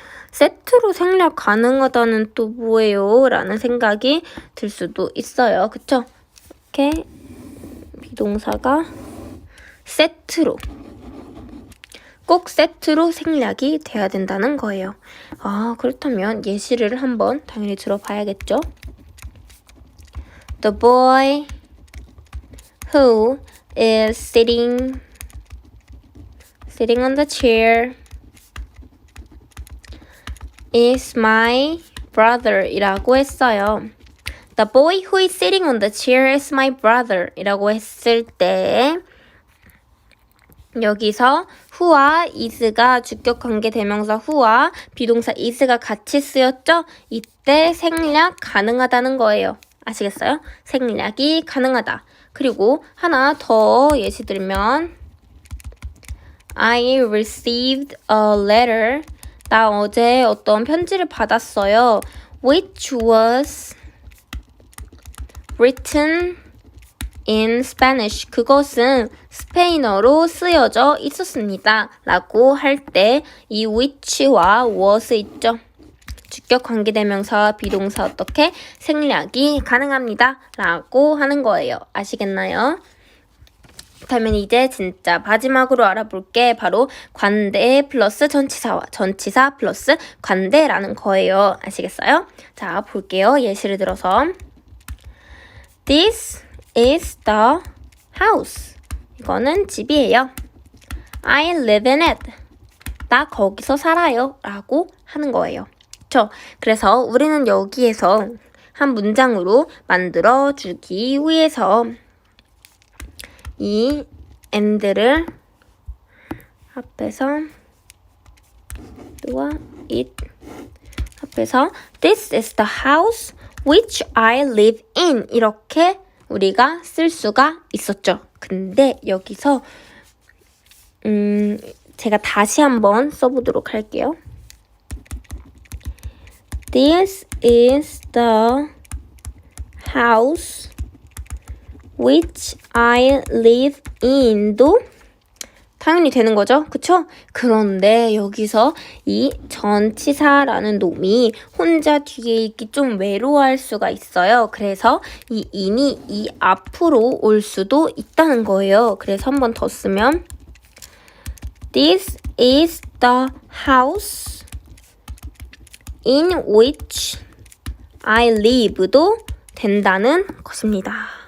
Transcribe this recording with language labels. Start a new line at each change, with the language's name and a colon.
Korean: 세트로 생략 가능하다는 또 뭐예요? 라는 생각이 들 수도 있어요. 그쵸? 이렇게 비동사가 세트로 꼭 세트로 생략이 돼야 된다는 거예요. 그렇다면 예시를 한번 당연히 들어봐야겠죠?
English: The boy who is sitting on the chair is my brother 이라고 했어요. The boy who is sitting on the chair is my brother
Korean: 이라고 했을 때 여기서 who와 is가 주격관계 대명사 who와 비동사 is가 같이 쓰였죠? 이때 생략 가능하다는 거예요. 아시겠어요? 생략이 가능하다. 그리고 하나 더 예시 들면
English: I received a letter.
Korean: 나 어제 어떤 편지를 받았어요.
English: Which was written in Spanish.
Korean: 그것은 스페인어로 쓰여져 있었습니다. 라고 할 때 이 which와 was 있죠. 주격 관계대명사와 비동사 어떻게 생략이 가능합니다. 라고 하는 거예요. 아시겠나요? 그렇다면 이제 진짜 마지막으로 알아볼 게 바로 관대 플러스 전치사와 전치사 플러스 관대라는 거예요. 아시겠어요? 자, 볼게요.
English: 예시를 들어서 This is the house.
Korean: 이거는 집이에요.
English: I live in it.
Korean: 나 거기서 살아요 라고 하는 거예요. 그쵸? 그래서 우리는 여기에서 한 문장으로 만들어주기 위해서 이 and를 앞에서 또와 it 앞에서
English: This is the house which I live in
Korean: 이렇게 우리가 쓸 수가 있었죠. 근데 여기서 제가 다시 한번 써보도록 할게요.
English: This is the house which I live in도
Korean: 당연히 되는 거죠. 그쵸? 그런데 여기서 이 전치사라는 놈이 혼자 뒤에 있기 좀 외로워할 수가 있어요. 그래서 이 in이 이 앞으로 올 수도 있다는 거예요. 그래서 한 번 더 쓰면
English: This is the house in which I live도
Korean: 된다는 것입니다.